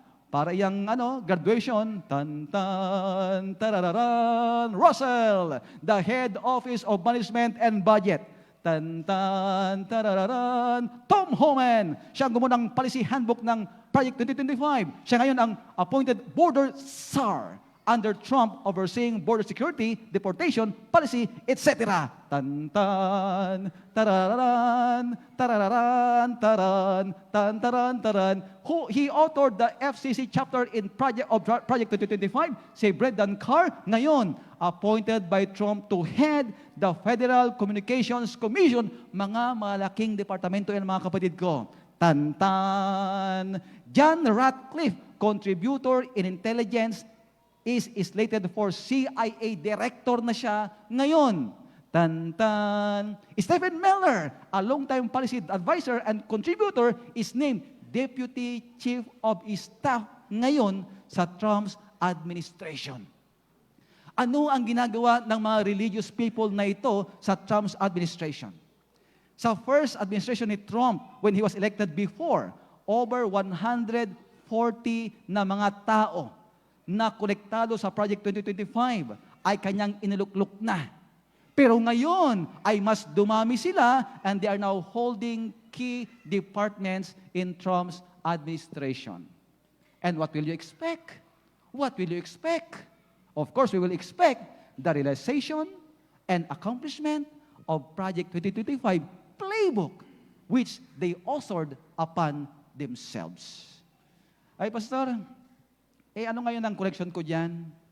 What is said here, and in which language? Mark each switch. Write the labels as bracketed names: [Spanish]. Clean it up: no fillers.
[Filipino] Para yung [English] graduation, tan-tan, tarararan, Russell, the head office of management and budget. [Filipino] Tan-tan, tarararan, Tom Homan, siya ang gumawa ng policy handbook ng Project 2025. Siya ngayon ang [English] appointed border czar under Trump overseeing border security, deportation, policy, etc. Tan-tan, tarararan, tarararan, taran, tan-taran, taran. He authored the FCC chapter in Project 2025, si Brendan Carr, ngayon, appointed by Trump to head the Federal Communications Commission, [Filipino] mga malaking departamento yan mga kapatid ko. [English] Tan-tan. John Ratcliffe, contributor in intelligence, is slated for CIA director [Filipino] na siya ngayon. Tan-tan. [English] Stephen Miller, a long-time policy advisor and contributor, is named Deputy Chief of Staff [Filipino] ngayon sa [English] Trump's administration. [Filipino] Ano ang ginagawa ng mga religious people na ito sa Trump's administration? Sa first administration ni Trump, [English] when he was elected before, [Filipino] over 140 na mga tao na konektado sa Project 2025 ay kanyang inilukluk na. Pero ngayon ay mas dumami sila [English] and they are now holding key departments in Trump's administration. And what will you expect? What will you expect? Of course, we will expect the realization and accomplishment of Project 2025 playbook which they authored upon themselves. [Filipino] Ay, Pastor, ano ngayon ang correction ko dyan?